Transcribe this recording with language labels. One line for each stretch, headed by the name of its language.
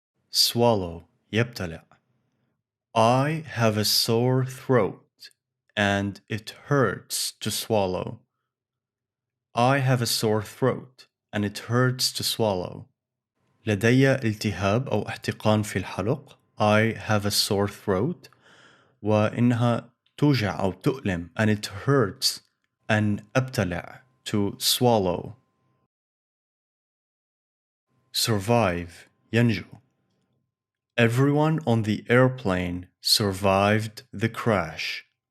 English: Swallow يبتلع. I have a sore throat and it hurts to swallow. I have a sore throat and it hurts to swallow.
Arabic: لدي التهاب أو احتقان في الحلق.
English: I have a sore throat
Arabic: وإنها توجع أو تؤلم
English: and it hurts
Arabic: أن أبتلع
English: to swallow. Survive ينجو. Everyone on the airplane survived the crash.